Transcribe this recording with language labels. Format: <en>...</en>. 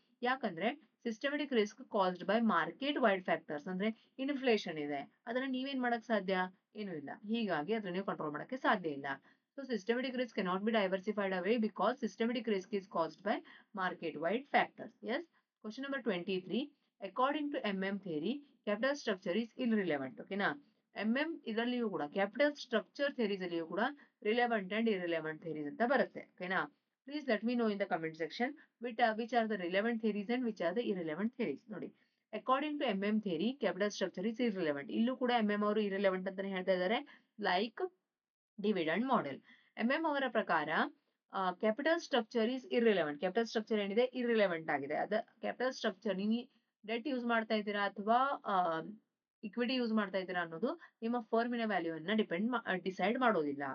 <kn>ಯಾಕಂದ್ರೆ</kn> <en>systematic risk caused by market wide factors,</en> <kn>ಅಂದ್ರೆ inflation ಇದೆ, ಅದನ್ನ ನೀವೇನ್ ಮಾಡಕ್ ಸಾಧ್ಯ? ಏನು ಇಲ್ಲ. ಹೀಗಾಗಿ ಅದನ್ನ ನೀವು ಕಂಟ್ರೋಲ್ ಮಾಡಕ್ಕೆ ಸಾಧ್ಯ ಇಲ್ಲ.</kn> <en>So systematic risk cannot be diversified away because systematic risk is caused by market wide factors. Yes. Question number 23. According to theory, capital structure is irrelevant.</en> <kn>ಓಕೆನಾ? ಇದರಲ್ಲಿಯೂ ಕೂಡ</kn> <en>capital structure theories</en> <kn>ಅಲ್ಲಿಯೂ ಕೂಡ</kn> <en>relevant and irrelevant theories</en> <kn>ಅಂತ ಬರುತ್ತೆ. ಓಕೆನಾ?</kn> <en>Please let me know in the comment section which are the relevant theories and which are the irrelevant theories.</en> <kn>ನೋಡಿ,</kn> <en>According to theory, capital structure is irrelevant.</en> <kn>ಇಲ್ಲೂ ಕೂಡ ಅವರು irrelevant ಅಂತಾನೆ ಹೇಳ್ತಾ ಇದ್ದಾರೆ.</kn> <en>Like dividend model.</en> <kn>ಅವರ ಪ್ರಕಾರ</kn> <en>Capital structure is irrelevant.</en> <kn>Capital structure ಏನಿದೆ ಇರ್ರಿಲೆವೆಂಟ್ ಆಗಿದೆ. ಅದ ಕ್ಯಾಪಿಟಲ್ ಸ್ಟ್ರಕ್ಚರ್ ನೀವು ಡೆಟ್ ಯೂಸ್ ಮಾಡ್ತಾ ಇದ್ದೀರಾ ಅಥವಾ ಇಕ್ವಿಟಿ ಯೂಸ್ ಮಾಡ್ತಾ ಇದ್ದೀರಾ ಅನ್ನೋದು ನಿಮ್ಮ ಫರ್ಮಿನ ವ್ಯಾಲ್ಯೂ ಅನ್ನ ಡಿಸೈಡ್ ಮಾಡೋದಿಲ್ಲ.</kn>